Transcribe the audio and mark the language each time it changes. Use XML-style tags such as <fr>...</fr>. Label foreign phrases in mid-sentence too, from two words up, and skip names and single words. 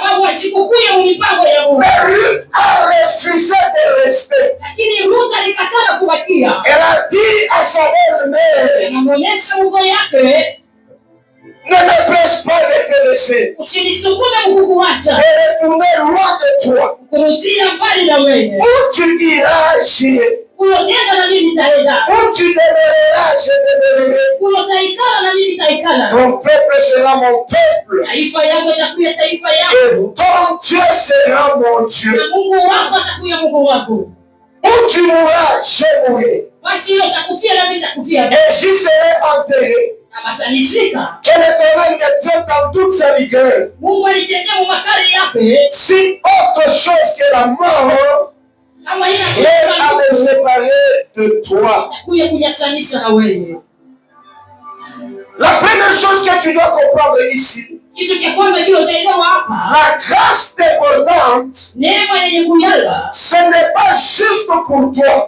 <fr>Mais Ruth a refusé de rester. Elle a dit à sa belle-mère, ne me presse pas de te laisser.</fr> <sw>Usinisukume kukuacha.</sw> <fr>Et retourner loin de toi.</fr> <sw>Kurudia mbali na wewe.</sw> <fr>Où tu iras, j'irai.</fr> <sw>Uloenda na mimi nitaenda.</sw> <fr>Où tu demeureras, je demeurerai.</fr> <sw>Ulotaikala na mimi nitaikala.</sw> <fr>Ton peuple sera mon peuple.</fr> <sw>Taifa yako itakuwa taifa yako.</sw> <fr>Et ton Dieu sera mon Dieu.</fr> <sw>Na Mungu wako atakuwa Mungu wako.</sw> <fr>Où tu mourras, je mourrai.</fr> <sw>Basi yule atakufia na mimi nitakufia.</sw> <fr>Et j'y serai enterré. Que l'Éternel me tienne dans toute sa rigueur. Si autre chose que la mort est à me séparer de toi. La première chose que tu dois comprendre ici, la grâce débordante, ce n'est pas juste pour toi.</fr>